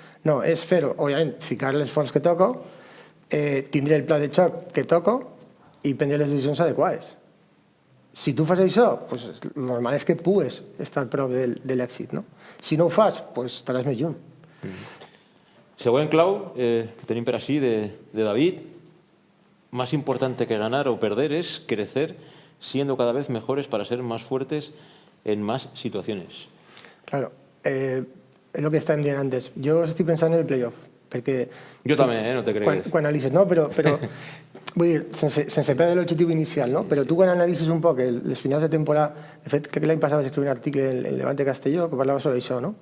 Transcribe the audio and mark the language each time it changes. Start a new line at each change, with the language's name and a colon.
Catalan: No, és fer-ho, òbviament, ficar l'esforç que toco, tindre el pla de xoc que toco i prendre les decisions adequades. Si tu fas això, pues, el normal és que pugues estar a prop de l'èxit, no? Si no ho fas, pues, estaràs més lluny. Següent clau que tenim per així de David.
Spanish: Más importante que ganar o perder es crecer siendo cada vez mejores para ser más fuertes en más situaciones. Claro, es lo que
Catalan: estàvem dient antes. Jo estic pensant en el playoff, perquè... Jo també, no te cregues. Quan analitzes, no? Però vull dir, sense perdre l'objectiu inicial, no? Però tu quan analitzes un poc les finals de temporada... De fet, crec que l'any passat vaig escriure un article en Levante Castelló que parlava sobre això, no?